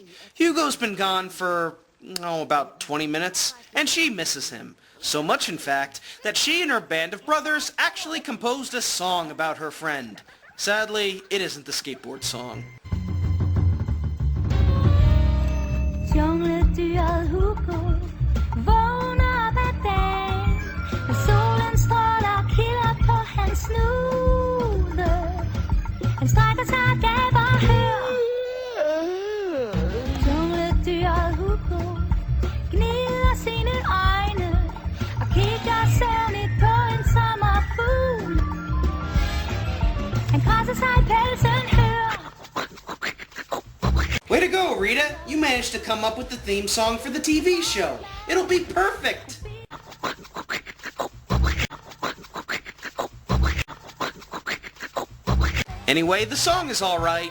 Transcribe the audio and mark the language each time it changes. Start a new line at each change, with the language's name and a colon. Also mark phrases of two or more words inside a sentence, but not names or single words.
English: Hugo's been gone for, about 20 minutes, and she misses him. So much, in fact, that she and her band of brothers actually composed a song about her friend. Sadly, it isn't the skateboard song.
Danish: Jungledyret Hugo vågner hver dag, og solen stråler kilder på hans snude. Han strækker sig og gaber hør. Jungledyret Hugo gnider sine øjne og kigger søvnigt på en sommerfugl. Han krasser sig i pelsen, hør.
English: Way to go, Rita! You managed to come up with the theme song for the TV show. It'll be perfect! Anyway, the song is alright.